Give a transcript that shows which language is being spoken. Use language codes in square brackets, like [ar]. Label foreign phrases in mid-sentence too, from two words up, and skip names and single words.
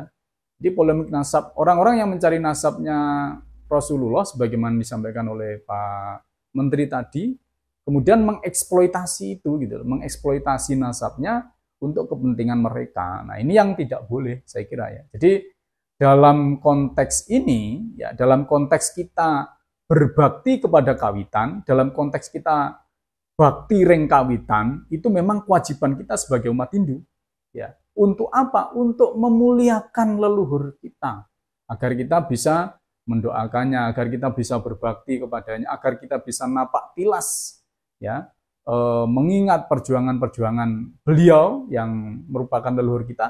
[id] Jadi polemik nasab, orang-orang yang mencari nasabnya Rasulullah sebagaimana disampaikan oleh Pak Menteri tadi, kemudian mengeksploitasi itu gitu, mengeksploitasi nasabnya untuk kepentingan mereka. Nah, ini yang tidak boleh saya kira ya. Jadi dalam konteks ini ya, dalam konteks kita berbakti kepada kawitan, dalam konteks kita [ban] bakti ring kawitan, [id] itu memang kewajiban kita sebagai umat Hindu. Ya. Untuk apa? Untuk memuliakan leluhur kita. Agar kita bisa mendoakannya, agar kita bisa berbakti kepadanya, agar kita bisa napak tilas ya, mengingat perjuangan-perjuangan beliau yang merupakan leluhur kita.